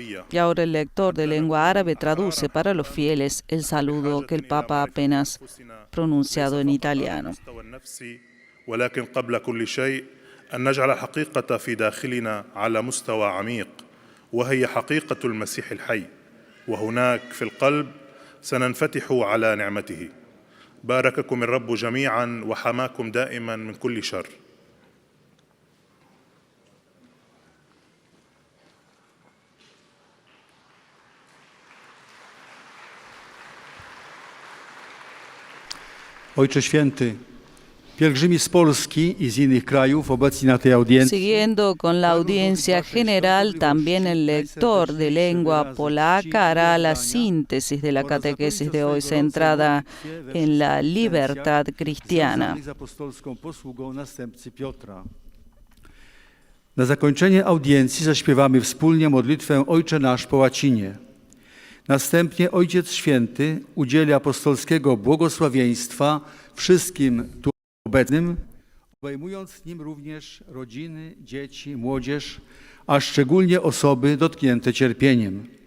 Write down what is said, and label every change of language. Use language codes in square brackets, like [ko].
[es] Y ahora el lector de lengua árabe traduce para los fieles el saludo que el Papa apenas pronunciado en italiano. [ar] ولكن قبل كل شيء أن نجعل الحقيقة في داخلنا على مستوى عميق، وهي حقيقة المسيح الحي، وهناك في القلب سننفتح على نعمته. بارككم الرب جميعا وحماكم دائما من كل شر. [pl] Ojcze Święty, pielgrzymi z Polski i z innych krajów obecni na tej audiencji. [es] Siguiendo con la audiencia general, también el lector de lengua polaca hará la síntesis de la catequesis de hoy, centrada en la libertad cristiana. [pl] Na zakończenie audiencji zaśpiewamy wspólnie modlitwę Ojcze Nasz po łacinie. Następnie Ojciec Święty udzieli apostolskiego błogosławieństwa wszystkim tu obecnym, obejmując nim również rodziny, dzieci, młodzież, a szczególnie osoby dotknięte cierpieniem.